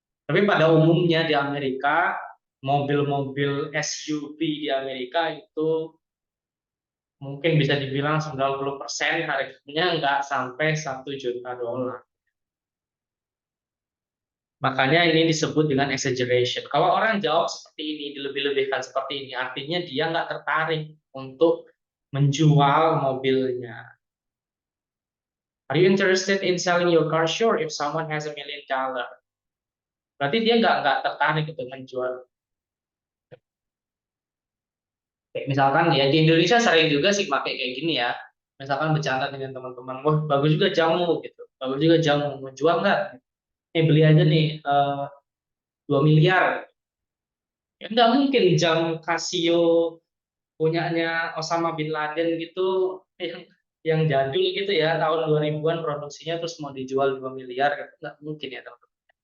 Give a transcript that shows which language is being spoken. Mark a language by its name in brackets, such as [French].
[Indonesian] Tapi pada umumnya di Amerika, mobil-mobil SUV di Amerika itu mungkin bisa dibilang 90% harganya nggak sampai $1 juta. Makanya ini disebut dengan exaggeration. Kalau orang jawab seperti ini, dilebih-lebihkan seperti ini, artinya dia nggak tertarik untuk menjual mobilnya. [English] Are you interested in selling your car? Sure, if someone has $1 million. [Indonesian] Berarti dia nggak tertarik untuk menjual. Kayak misalkan ya di Indonesia sering juga sih pakai kayak gini ya. Misalkan bercanda dengan teman-teman, wah bagus juga jamu gitu, bagus juga jamu, mau jual nggak? Beli aja nih 2 miliar. Ya nggak mungkin jam Casio punyanya Osama bin Laden gitu yang jadul gitu ya tahun 2000-an produksinya terus mau dijual 2 miliar gitu. Nggak mungkin ya teman-teman.